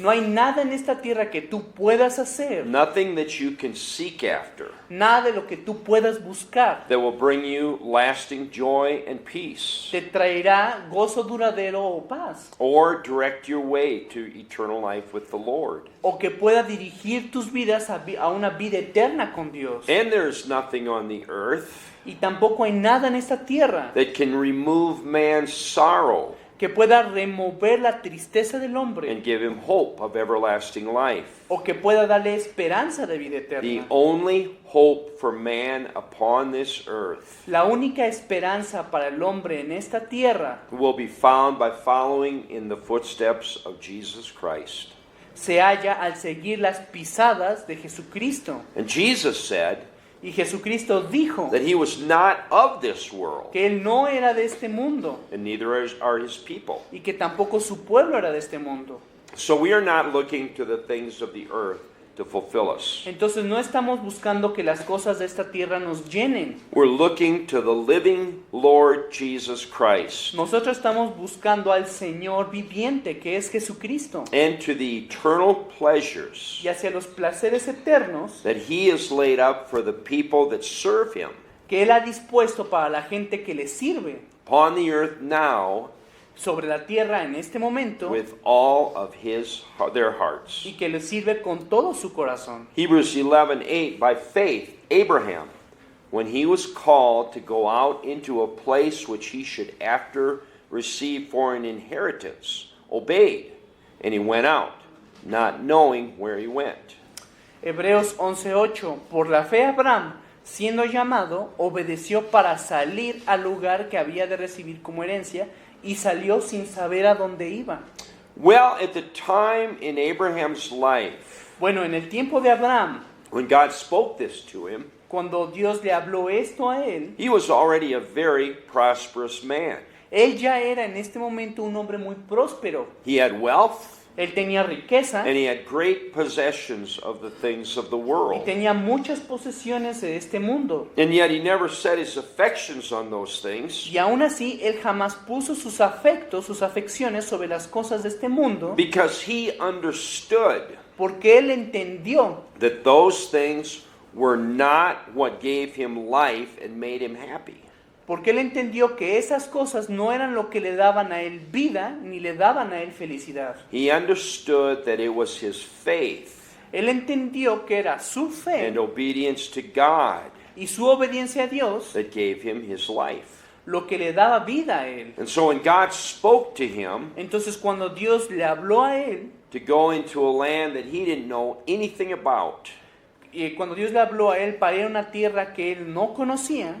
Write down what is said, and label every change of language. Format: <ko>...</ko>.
<es>No hay nada en esta tierra que tú puedas hacer,</es> <en>nothing that you can seek after,</en> <es>nada de lo que tú puedas buscar</es> <en>that will bring you lasting joy and peace,</en> <es>te traerá gozo duradero o paz,</es> <en>or direct your way to eternal life with the Lord.</en> <es>o que pueda dirigir tus vidas a una vida eterna con Dios.</es> <en>And there's nothing on the earth</en> <es>Y tampoco hay nada en esta tierra</es> <en>that can remove man's sorrow</en> <es>que pueda remover la tristeza del hombre</es> <en>and give him hope of everlasting life.</en> <es>o que pueda darle esperanza de vida</es> <en>The</en> <es>eterna.</es> <en>only hope for man upon this earth</en> <es>La única esperanza para el hombre en esta tierra</es> <en>will be found by following in the footsteps of Jesus Christ.</en> <es>se halla al seguir las pisadas de Jesucristo.</es> <en>And Jesus said</en> <es>Y Jesucristo dijo</es> <en>that he was not of this world,</en> <es>que Él no era de este mundo</es> <en>and neither are his people.</en> <es>y que tampoco su pueblo era de este mundo.</es> <en>So we are not looking to the things of the earth to fulfill us.</en> <es>Entonces no estamos buscando que las cosas de esta tierra nos llenen.</es> <en>We're looking to the living Lord Jesus Christ</en> <es>Nosotros estamos buscando al Señor viviente, que es Jesucristo,</es> <en>and to the eternal pleasures</en> <es>y hacia los placeres eternos</es> <en>that He has laid up for the people that serve Him</en> <es>que Él ha dispuesto para la gente que le sirve</es> <en>upon the earth now</en> <es>sobre la tierra en este momento</es> <en>with all of their hearts.</en> <es>y que le sirve con todo su corazón.</es> <en>Hebrews 11:8, by faith, Abraham, when he was called to go out into a place which he should after receive for an inheritance, obeyed, and he went out, not knowing where he went.</en> <es>Hebreos 11:8. Por la fe Abraham, siendo llamado, obedeció para salir al lugar que había de recibir como herencia y salió sin saber a dónde iba.</es> <en>Well, at the time in Abraham's life,</en> <es>Bueno, en el tiempo de Abraham,</es> <en>when God spoke this to him,</en> <es>cuando Dios le habló esto a él,</es> <en>he was already a very prosperous man.</en> <es>él ya era en este momento un hombre muy próspero.</es> <en>He had wealth,</en> <es>Él tenía riqueza</es> <en>and he had great possessions of the things of the</en> <es>y</es> <en>world.</en> <es>tenía muchas posesiones de este mundo.</es> <en>And yet he never set his affections on those things</en> <es>Y aún así, él jamás puso sus afectos, sus afecciones sobre las cosas de este mundo,</es> <en>because he understood</en> <es>porque él entendió</es> <en>that those things were not what gave him life and made him happy.</en> <es>Porque él entendió que esas cosas no eran lo que le daban a él vida, ni le daban a él felicidad.</es> <en>He understood that it was his faith</en> <es>Él entendió que era su fe</es> <en>and obedience to God</en> <es>y su obediencia a Dios</es> <en>that gave him his life.</en> <es>lo que le daba vida a él.</es> <en>And so when God spoke to him</en> <es>Entonces cuando Dios le habló a él,</es> <en>to go into a land that he didn't know anything about,</en> <es>y cuando Dios le habló a él para ir a una tierra que él no conocía,</es>